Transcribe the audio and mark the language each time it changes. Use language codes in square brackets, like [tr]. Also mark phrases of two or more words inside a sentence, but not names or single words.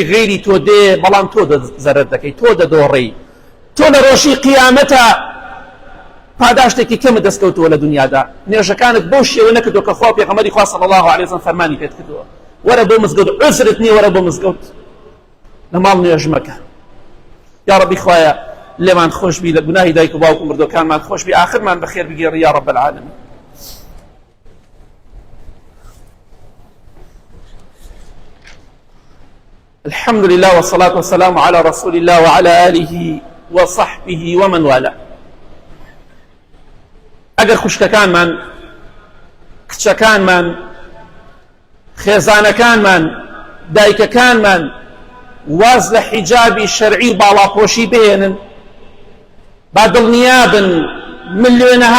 [ckb] غێری تۆ دێ بەڵام تۆ زەرەر دەکەی تۆ دەدۆڕی تۆ لە ڕۆژی قیامەتە پاداشتێکی کەمە دەستکەوتەوە لە دنیادا نوێژەکانت بۆ شێوە نەکردو کە خوا پێغەمبەری خوا [ar] صلی الله علیه وسلم [ckb] فەرمانی پێت کردووە وەرە بۆ مزگەوت عذرت نییە وەرە بۆ مزگەوت لە ماڵ نوێژ مەکە [ar] یا ربی [ckb] خوایە لێمان خۆش بی لە گوناهی دایک و باوک و مردوەکانمان خۆش بی ئاخرمان بەخێر بگێڕی [ar] یا رب العالمین الحمد لله والصلاة والسلام على رسول الله وعلى آله وصحبه ومن والاه [ckb] ئەگەر خوشکەکانمان کچەکانمان خێزانەکانمان دایکەکانمان واز لە حیجابی شەرعی باڵاپۆشی بهێنن با دڵنیابن ملیۆنەها